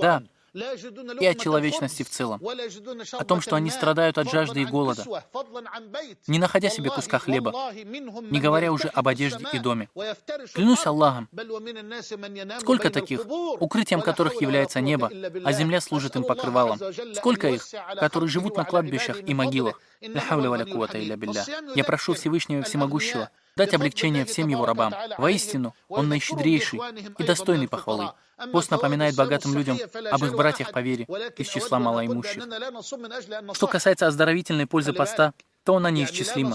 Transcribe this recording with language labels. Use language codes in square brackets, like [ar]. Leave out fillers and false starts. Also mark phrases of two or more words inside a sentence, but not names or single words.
[ru] Да, и о человечности в целом, о том, что они страдают от жажды и голода, не находя себе куска хлеба, не говоря уже об одежде и доме. Клянусь Аллахом, сколько таких, укрытием которых является небо, а земля служит им покрывалом. Сколько их, которые живут на кладбищах и могилах. [ar] لا حول ولا قوة إلا بالله. [ru] Я прошу Всевышнего Всемогущего дать облегчение всем его рабам. Воистину, он наищедрейший и достойный похвалы. Пост напоминает богатым людям об их братьях по вере из числа малоимущих. Что касается оздоровительной пользы поста, то она неисчислима.